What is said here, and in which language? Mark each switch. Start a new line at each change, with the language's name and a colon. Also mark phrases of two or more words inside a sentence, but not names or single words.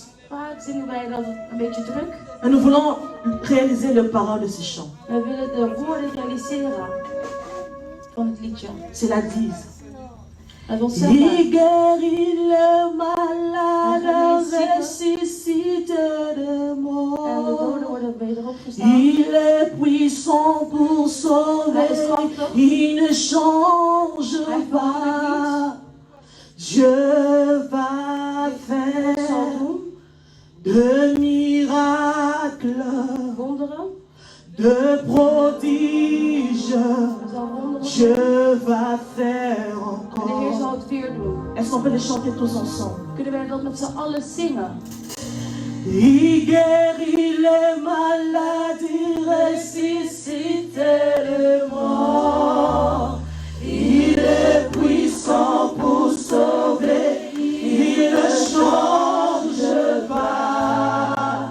Dutch: Vaak zingen wij dat een beetje druk.
French: Et nous voulons réaliser les paroles de ce chant.
Dutch: We willen de woorden realiseren van het liedje.
French: C'est la dise.
Dutch: Laat ons zeggen.
French: Il guérit le malade, ressuscite de
Dutch: En de
French: mort.
Dutch: doden worden wederop gestaan.
French: Il est puissant pour sauver, il ne change pas. Dieu va faire de miracles,
Dutch: Wonderen.
French: de prodiges.
Dutch: Hij zal wonderen.
French: Dieu va faire
Dutch: En de Heer zal
French: encore.
Dutch: het weer doen.
French: Est-ce qu'on peut les chanter tous ensemble?
Dutch: Kunnen wij dat met z'n allen zingen?
French: Il guérit les malades, il ressuscite les morts. Il est puissant pour sauver, il ne change pas.